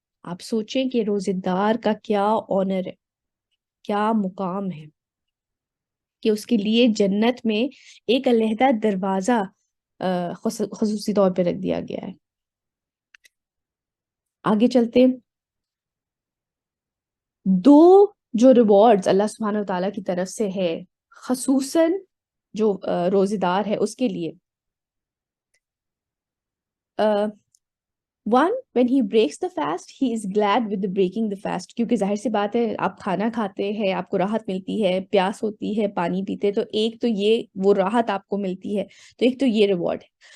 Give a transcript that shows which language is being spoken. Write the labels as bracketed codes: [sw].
[ur] آپ سوچیں کہ روزے دار کا کیا آنر ہے، کیا مقام ہے، کہ اس کے لیے جنت میں ایک علیحدہ دروازہ خصوصی طور پہ رکھ دیا گیا ہے. آگے چلتے، دو جو ریوارڈز اللہ سبحانہ و تعالیٰ کی طرف سے ہے خصوصاً جو روزے دار ہے اس کے لیے. [en] One, when he breaks the fast, he is glad with the breaking the fast. [ur] کیونکہ ظاہر سی بات ہے، آپ کھانا کھاتے ہیں، آپ کو راحت ملتی ہے، پیاس ہوتی ہے، پانی پیتے، تو ایک تو یہ وہ راحت آپ کو ملتی ہے، تو ایک تو یہ ریوارڈ ہے.